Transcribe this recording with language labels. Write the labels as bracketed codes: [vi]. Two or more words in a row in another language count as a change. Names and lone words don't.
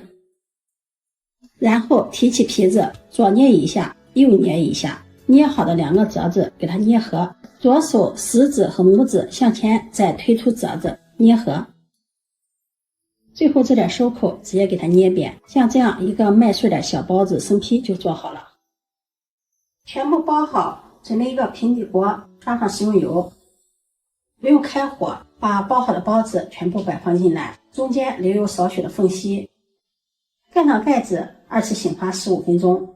[zh] 然後提起皮子，左捏一下，右捏一下，捏好的2個褶子給它捏合，左手食指和拇指向前再推出褶子，捏合。最後這點收口直接給它捏扁，像這樣一個麥穗的小包子生坯就做好了。全部包好，準備一個平底鍋，刷上食用油，不用開火，把包好的包子全部擺放進來，中間留有少許的縫隙，蓋上蓋子，2次醒發15分鐘。